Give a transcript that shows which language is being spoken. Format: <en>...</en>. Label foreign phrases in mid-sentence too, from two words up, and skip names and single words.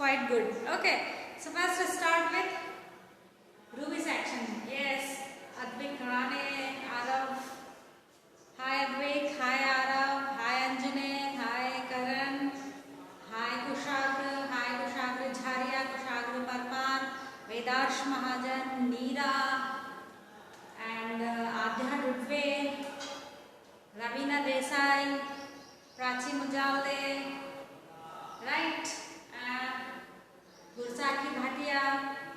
<en>good. Okay. So first let's start with Ruby section. Yes. Advik, Rane, Arav. Hi Advik. Hi Arav. Hi Anjane. Hi Karan. Hi Kushagra. Hi Kushagra Jharia. Kushagra Parmar. Vedarsh Mahajan. Neera. And Adhya Dudve. Ravina Desai. Prachi Mujalde. Right. Gursaki Bhatia.</en>